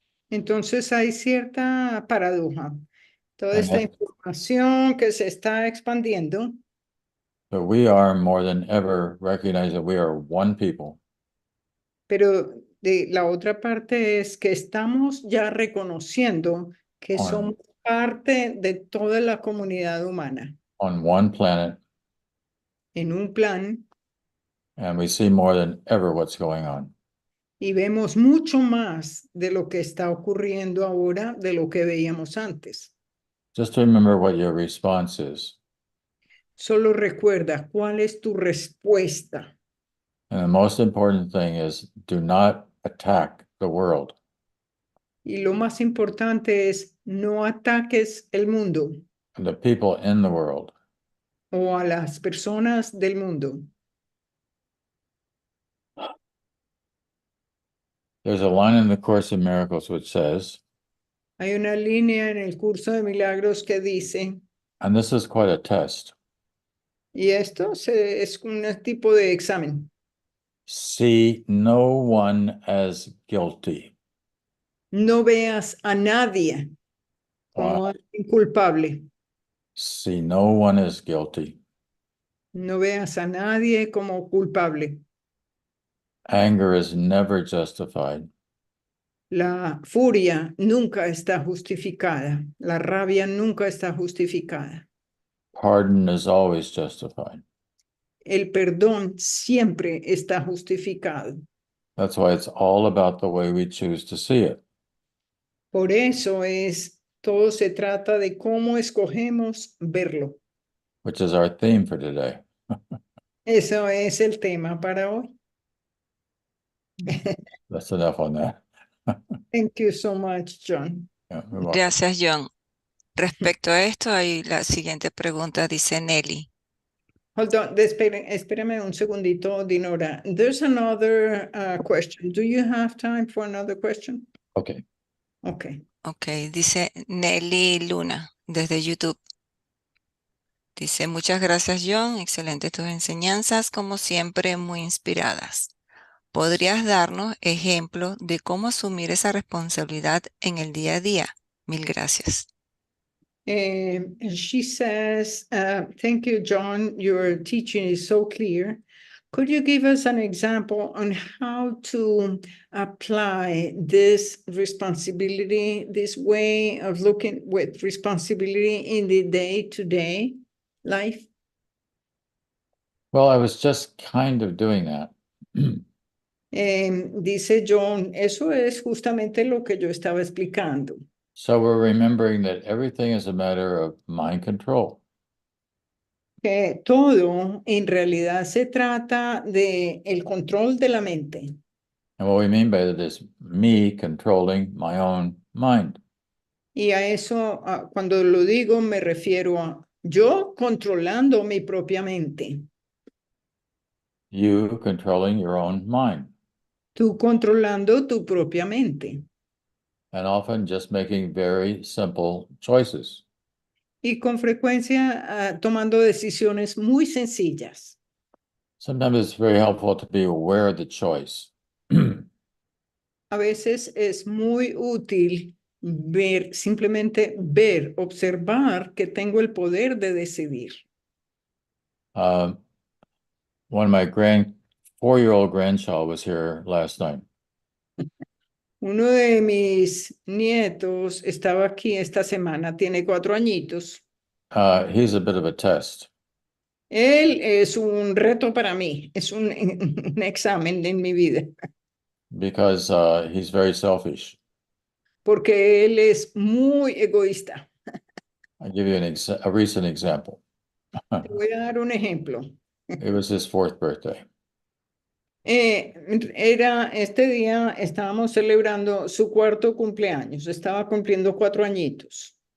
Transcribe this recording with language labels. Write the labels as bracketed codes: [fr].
[es] Entonces hay cierta paradoja. Toda [en] And [es] esta [en] that- [es] información que se está expandiendo, [en] But we are more than ever recognize that we are one people. [es] pero de la otra parte es que estamos ya reconociendo que [en] On- [es] somos parte de toda la comunidad humana [en] On one planet, [es] en un plan [en] and we see more than ever what's going on. [es] y vemos mucho más de lo que está ocurriendo ahora de lo que veíamos antes. [en] Just remember what your response is. [es] Solo recuerda cuál es tu respuesta. [en] And the most important thing is do not attack the world. [es] Y lo más importante es no ataques el mundo [en] And the people in the world. [es] o a las personas del mundo. [en] There's a line in the Course in Miracles which says, [es] Hay una línea en el curso de Milagros que dice, [en] and this is quite a test, [es] y esto es un tipo de examen. [en] see no one as guilty. [es] No veas a nadie como alguien culpable. [en] See no one as guilty. [es] No veas a nadie como culpable. [en] Anger is never justified. [es] La furia nunca está justificada. La rabia nunca está justificada. [en] Pardon is always justified. [es] El perdón siempre está justificado. [en] That's why it's all about the way we choose to see it. [es] Por eso todo se trata de cómo escogemos verlo. [en] Which is our theme for today. [es] Eso es el tema para hoy. [en] That's enough on that. Thank you so much, John. Yeah, you're welcome. [es] Gracias, John. Respecto a esto, hay la siguiente pregunta, dice Nelly. [en] Hold on, [es] espérame un segundito, Dinora. [en] There's another question. Do you have time for another question? Okay. Okay. [es] Ok, dice Nelly Luna, desde YouTube. Dice, muchas gracias, John. Excelentes tus enseñanzas, como siempre, muy inspiradas. ¿Podrías darnos ejemplos de cómo asumir esa responsabilidad en el día a día? Mil gracias. [en] And she says, thank you, John. Your teaching is so clear. Could you give us an example on how to apply this responsibility, this way of looking with responsibility in the day-to-day life? Well, I was just kind of doing that. [es] Dice John, eso es justamente lo que yo estaba explicando. [en] So we're remembering that everything is a matter of mind control. [es] Que todo en realidad se trata de el control de la mente. [en] And what we mean by that is me controlling my own mind. [es] Y a eso, cuando lo digo, me refiero a yo controlando mi propia mente, [en] You controlling your own mind. [es] tú controlando tu propia mente. [en] And often just making very simple choices. [es] Y con frecuencia tomando decisiones muy sencillas. [en] Sometimes it's very helpful to be aware of the choice. [es] A veces es muy útil ver, simplemente ver, observar que tengo el poder de decidir. [en] One of my 4-year-old grandchild was here last night. [es] Uno de mis nietos estaba aquí esta semana, tiene 4 añitos. [en] He's a bit of a test. [es] Él es un reto para mí, es un examen en mi vida, [en] Because he's very selfish. [es] porque él es muy egoísta. [en] I'll give you a recent example. [es] Te voy a dar un ejemplo. [en] It was his 4th birthday. [es] Este día estábamos celebrando su 4º cumpleaños, estaba cumpliendo 4 añitos.